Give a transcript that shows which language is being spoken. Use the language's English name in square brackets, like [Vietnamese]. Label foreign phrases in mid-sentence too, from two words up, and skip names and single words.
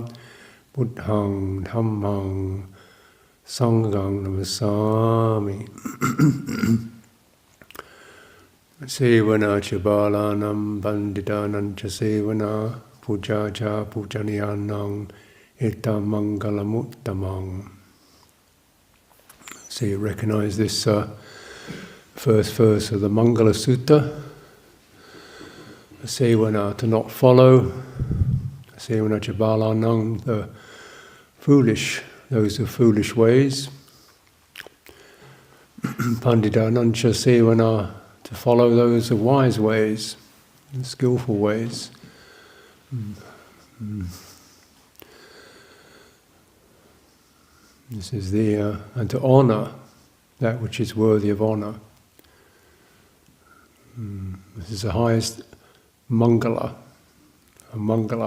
[Pali] Buddhang dhammang sanghang namassami. Sevana cha balanam panditanam cha sevana puja cha pujaniyanam itam mangalamuttamang. [English] So you recognize this first verse of the Mangala Sutta. Sevana, to not follow. [Pali] Sevana cha balanam, [English] the foolish, those of foolish ways. [Pali] Panditanam cha sevana, [English] to follow those of wise ways, skillful ways. This is and to honor that which is worthy of honor. This is the highest mangala, a mangala.